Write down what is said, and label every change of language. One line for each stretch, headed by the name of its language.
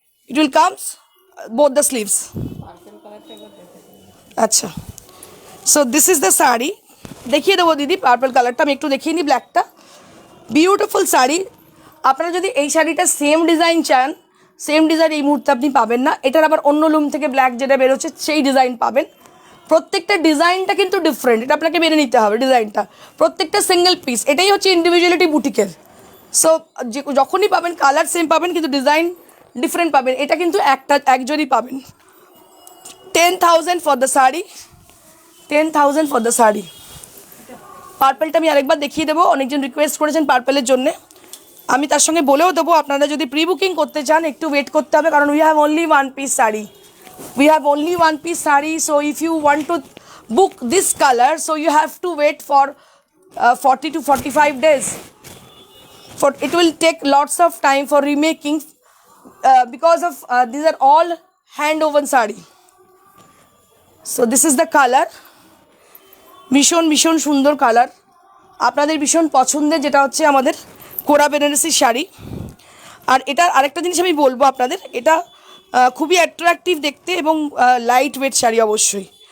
English: It will comes both the sleeves. আচ্ছা, so this is the sari.
Bangla: দেখিয়ে দেবো দিদি পার্পল কালারটা, আমি একটু দেখিয়ে নিই ব্ল্যাকটা। বিউটিফুল শাড়ি। আপনারা যদি এই শাড়িটা সেম ডিজাইন চান, সেম ডিজাইন এই মুহূর্তে আপনি পাবেন না, এটার আবার অন্য লুম থেকে ব্ল্যাক যেটা বেরোচ্ছে সেই ডিজাইন পাবেন। প্রত্যেকটা ডিজাইনটা কিন্তু ডিফারেন্ট, এটা আপনাকে মেনে নিতে হবে ডিজাইনটা, প্রত্যেকটা সিঙ্গেল পিস। এটাই হচ্ছে ইন্ডিভিজুয়ালিটি বুটিকের। সো যখনই পাবেন কালার সেম পাবেন কিন্তু ডিজাইন ডিফারেন্ট পাবেন, এটা কিন্তু একজনই পাবেন।
English: 10,000 for the sari, 10,000 for the sari.
Bangla: পার্পেলটা আমি আরেকবার দেখিয়ে দেবো, অনেকজন রিকোয়েস্ট করেছেন পার্পেলের জন্যে, আমি তার সঙ্গে বলেও দেবো আপনারা যদি প্রি বুকিং করতে চান একটু ওয়েট করতে হবে, কারণ
English: We have only one piece sari, we have only one piece saree. So if you want to book this color, so you have to wait for 40 to 45 days. For it will take lots of time for remaking because of these are all hand woven saree. So this is the colour,
Bangla: ভীষণ ভীষণ সুন্দর colour, আপনাদের ভীষণ পছন্দের, যেটা হচ্ছে আমাদের কোরা বেনারসি শাড়ি। আর এটার আরেকটা জিনিস আমি বলবো আপনাদের, এটা খুবই অ্যাট্রাকটিভ দেখতে এবং লাইট ওয়েট শাড়ি অবশ্যই।